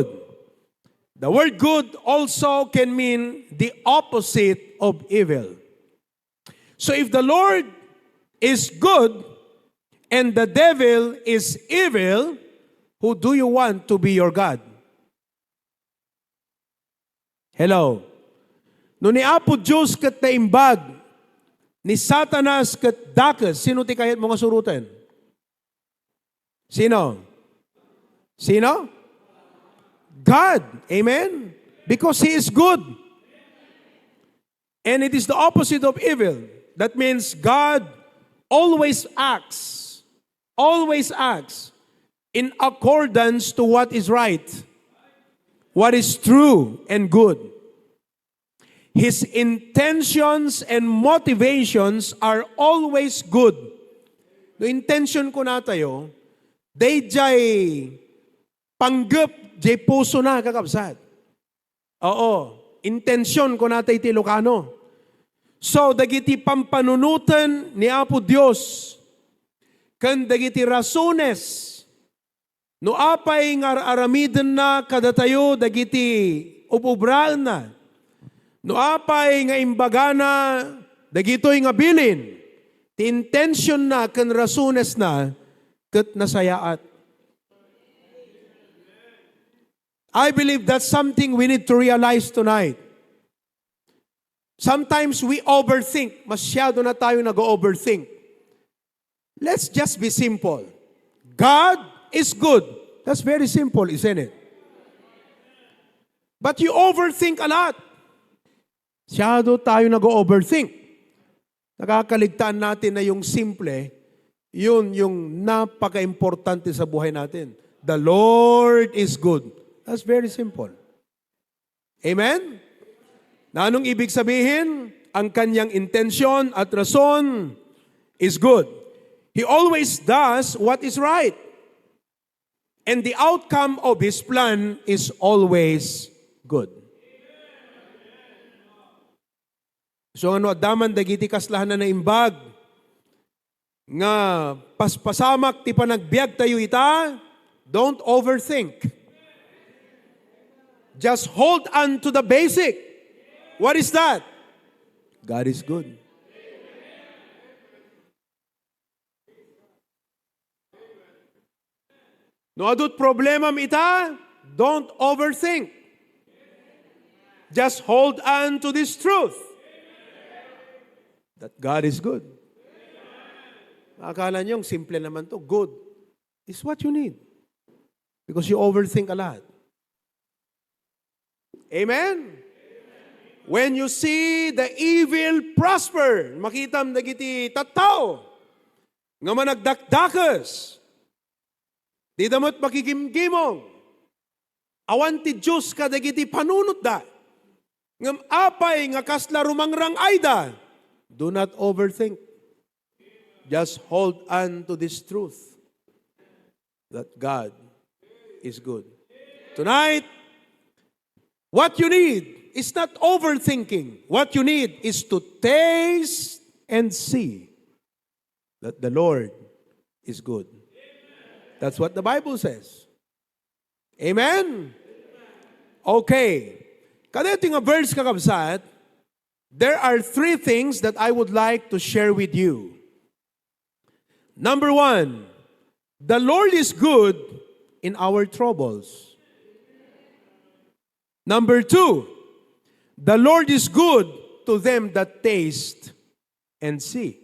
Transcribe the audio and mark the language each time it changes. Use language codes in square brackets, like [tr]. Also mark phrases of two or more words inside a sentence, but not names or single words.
[en] The word good also can mean the opposite of evil. So if the Lord is good and the devil is evil, who do you want to be your God? Hello. [ilo] No ni Apo Diyos kat naimbag, ni Satanas kat dakas, sino ti kayat mga surutan? Sino? Sino? [en] God. Amen? Because He is good. And it is the opposite of evil. That means God always acts in accordance to what is right, what is true and good. His intentions and motivations are always good. [ilo] No intention ko na tayo, day jay panggap jay puso na kakabsat. Oo, intensyon ko na tayo Ilocano. So, dagiti pampanunutan ni Apo Dios, kan dagiti rasones, no apay nga aramiden na kada tayo, dagiti upubraan na, no apay nga imbagana, dagitoy nga bilin, ti intention na kan rasones na, kat nasayaat. [en] I believe that's something we need to realize tonight. Sometimes we overthink. [tl] Masyado na tayo nag-overthink. [en] Let's just be simple. God is good. That's very simple, isn't it? But you overthink a lot. [tl] Masyado tayo nag-overthink. Nakakaligtaan natin na yung simple, yun yung napaka-importante sa buhay natin. [en] The Lord is good. That's very simple. [tl] Amen? Na anong ibig sabihin? Ang kanyang intensyon at rason [en] is good. He always does what is right. And the outcome of His plan is always good. [ilo] So ano, daman dagiti kaslahan na naimbag, nga paspasamak ti panagbiag tayo ita, [en] don't overthink. Just hold on to the basic. What is that? God is good. [ilo] No adut problema ita, [en] don't overthink. Just hold on to this truth. That God is good. [tl] Akala nyo, simple naman to. [en] Good is what you need. Because you overthink a lot. Amen? When you see the evil prosper, [ilo] makitam dagiti tattao, nga managdakdakas, di damot makikimkimong, awan ti Diyos ka dagiti panunot da, ngam apay nga kasla rumangrang ayda, [en] do not overthink. Just hold on to this truth, that God is good. Tonight, what you need is not overthinking. What you need is to taste and see that the Lord is good. That's what the Bible says. Amen? Okay. [ilo] Kada ito nga verse kakabsat, [en] there are 3 things that I would like to share with you. Number 1, the Lord is good in our troubles. Number 2, the Lord is good to them that taste and see.